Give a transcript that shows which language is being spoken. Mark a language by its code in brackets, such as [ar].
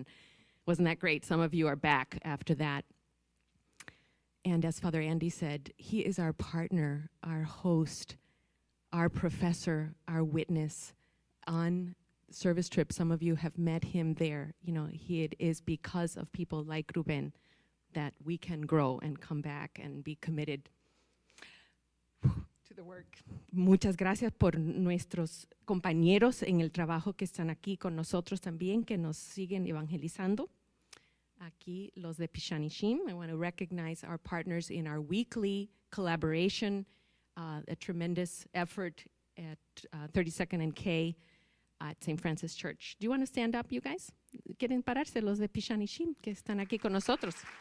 [en] And wasn't that great? Some of you are back after that. And as Father Andy said, he is our partner, our host, our professor, our witness on service trip. Some of you have met him there. It is because of people like Ruben that we can grow and come back and be committed to the work. [es] Muchas gracias por nuestros compañeros en el trabajo que están aquí con nosotros también, que nos siguen evangelizando. Aquí los de Pishanishim. [en] I want to recognize our partners in our weekly collaboration, a tremendous effort at 32nd and K at St. Francis Church. Do you want to stand up, you guys? [es] ¿Quieren pararse los de Pishanishim que están aquí con nosotros?